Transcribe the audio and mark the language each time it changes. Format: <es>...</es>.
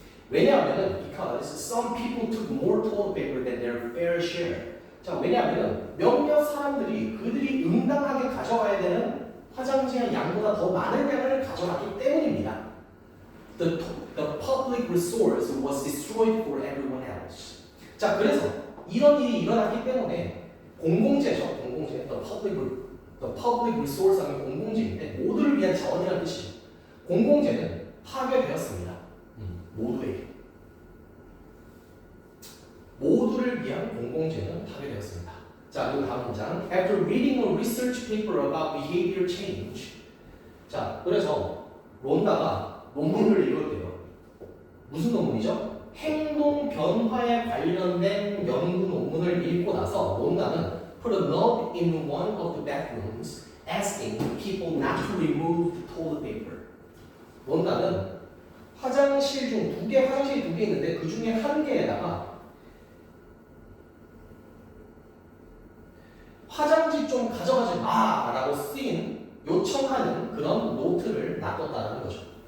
<ko>왜냐하면</ko> <en>because some people took more toilet paper than their fair share.</en> <ko>자, 왜냐하면 몇몇 사람들이 그들이 응당하게 가져가야 되는 화장지의 양보다 더 많은 양을 가져갔기 때문입니다.</ko> <en>The public resource was destroyed for everyone else.</en> <ko>자, 그래서 이런 일이 일어났기 때문에 공공재죠. 공공재.</ko> <en>The public resource</en> <ko>하면 공공재인데 모두를 위한 자원이라는 뜻이죠. 공공재는 파괴되었습니다. 모두를 위한 공공재는 파괴되었습니다. 자, 그리고 다음 문장.</ko> <en>After reading a research paper about behavior change.</en> <ko>자, 그래서 론다가 논문을 읽었대요. 무슨 논문이죠? 행동 변화에 관련된 연구 논문을 읽고 나서 론다는</ko> <en>put a note in one of the bathrooms asking people not to remove the toilet paper.</en> <ko>뭔가는 화장실이 두 개 있는데 그 중에 한 개에다가 화장지 좀 가져가지 마라고 쓰인 요청하는 그런 노트를 놔뒀다는 거죠.</ko>